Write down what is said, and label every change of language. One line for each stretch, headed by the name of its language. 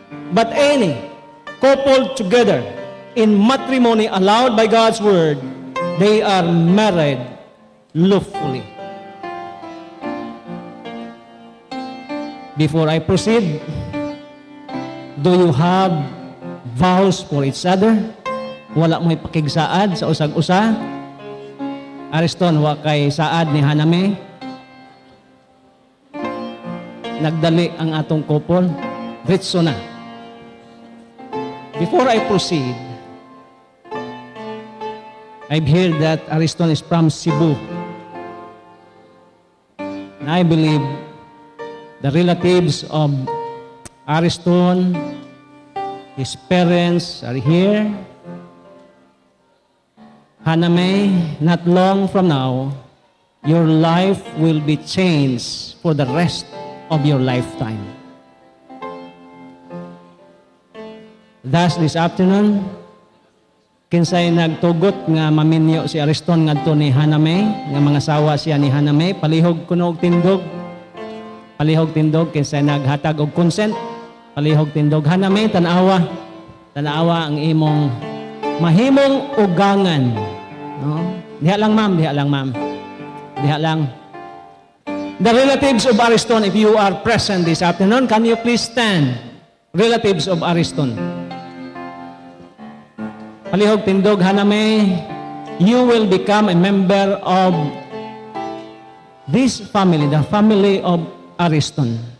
English: But any coupled together in matrimony allowed by God's word, they are married lawfully. Before I proceed, do you have vows for each other?
Cebuano: Wala mo'y pakigsaad sa usag-usa? Ariston, wa kay saad ni Haname? Nagdali ang atong couple? Ritso na.
English: Before I proceed, I've heard that Ariston is from Cebu. And I believe the relatives of Ariston, his parents are here. Haname, not long from now, your life will be changed for the rest of your lifetime. Thus, this afternoon,
Cebuano: kinsay nagtugot nga maminyo si Ariston ngadto ni Haname, nga mga sawa siya ni Haname, palihog kuno og tindog. Palihog tindog, kinsay naghatag og consent, palihog tindog. Haname, tanawa. Tanawa ang imong mahimong ugangan. No? Diha lang ma'am, diha lang ma'am. Diha lang.
English: The relatives of Ariston, if you are present this afternoon, can you please stand? Relatives of Ariston.
Cebuano: Palihog tindog,
English: Haname, you will become a member of this family, the family of Ariston.